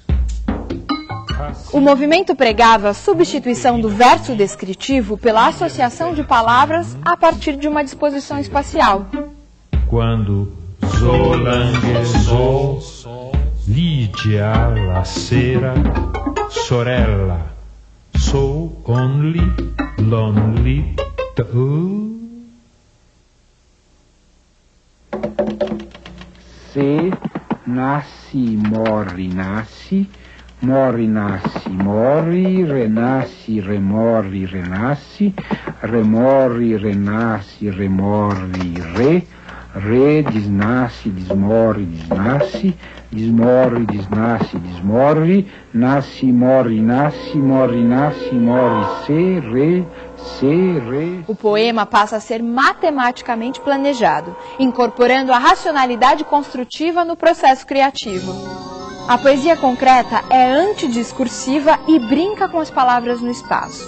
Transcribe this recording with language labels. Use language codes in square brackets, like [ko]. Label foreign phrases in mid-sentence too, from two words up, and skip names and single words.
[pt] O movimento pregava a substituição do verso descritivo pela associação de palavras a partir de uma disposição espacial. Quando zolanguezou, Lídia, [it] la sera, sorella, [en] so only, lonely, [pt] Se nasce, morre, nasce, morre, nasce, morre, renasce, remorre, renasce, remorre, renasce, remorre, re, desnasce, desmorre, desnasce, desmorre, desnasce, desmorre, nasce, morre, nasce, morre, nasce, morre, se, re. O poema passa a ser matematicamente planejado, incorporando a racionalidade construtiva no processo criativo. A poesia concreta é antidiscursiva e brinca com as palavras no espaço.